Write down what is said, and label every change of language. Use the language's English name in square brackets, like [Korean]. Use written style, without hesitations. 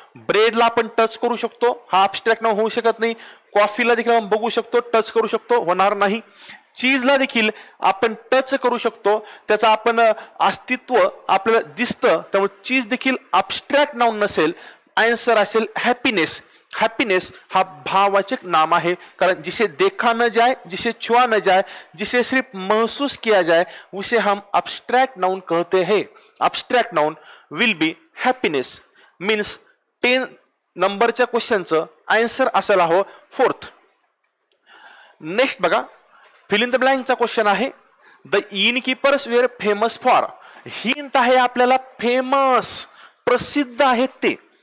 [Marathi] ब्रेडला आपण टच करू शकतो, हा अब्स्ट्रॅक्ट नाउन होऊ शकत नाही. कॉफीला देखील आपण बघू शकतो, टच करू शकतो, होणार नाही. चीजला देखील आपण टच करू शकतो, त्याचं आपण अस्तित्व आपल्याला दिसतं, त्यामुळे चीज देखील अब्स्ट्रॅक्ट नाउन नसेल. आन्सर असेल हॅपीनेस. [Hindi] हैप्पीनेस हा भाववाचक नाम है, कारण जिसे देखा न जाए, जिसे छुआ न जाए, जिसे सिर्फ महसूस किया जाए, उसे हम अब्स्ट्रैक्ट नाउन कहते हैं. [English] Abstract noun will be happiness. [Marathi] Means 10 नंबरच्या क्वेश्चनचं आन्सर असायला हवं 4th. नेक्स्ट बघा, फिल इन द ब्लँकचा क्वेश्चन आहे. [English] The innkeepers were famous for. [Marathi] Hint आहे आपल्याला फेमस, प्रसिद्ध आहेत ते.